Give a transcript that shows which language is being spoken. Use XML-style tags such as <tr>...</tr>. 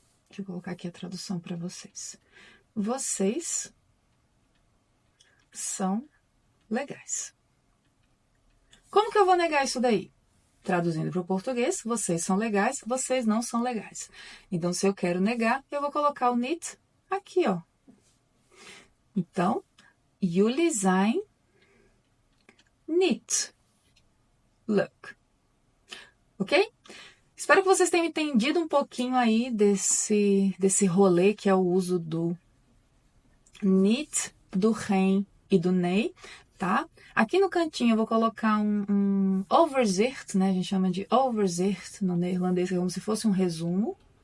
<pt>Deixa eu colocar aqui a tradução para vocês. Vocês são legais. Como que eu vou negar isso daí? Traduzindo para o português, vocês são legais, vocês não são legais. Então, se eu quero negar, eu vou colocar o niet aqui, ó.</pt> <nl>Então, jullie zijn niet leuk.</nl> <pt>Ok? Espero que vocês tenham entendido um pouquinho aí desse rolê que é o uso do niet, do geen e do nee, tá? Aqui no cantinho eu vou colocar um overzicht, né? A gente chama de overzicht no neerlandês, que é como se fosse um resumo.</pt>